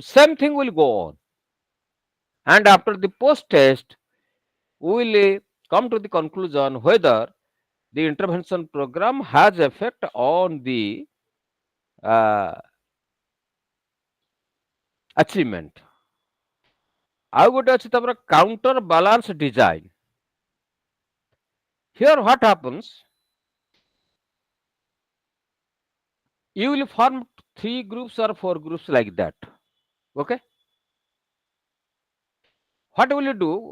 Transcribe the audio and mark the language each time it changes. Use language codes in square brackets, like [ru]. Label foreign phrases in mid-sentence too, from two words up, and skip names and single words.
[en] Same thing will go on. And after the post test, we will come to the conclusion whether the intervention program has effect on the achievement. [or] ଆଉ ଗୋଟେ ଅଛି ତାପରେ [en] counter balance design. Here what happens? You will form 3 groups or 4 groups like that. Okay? What will you do?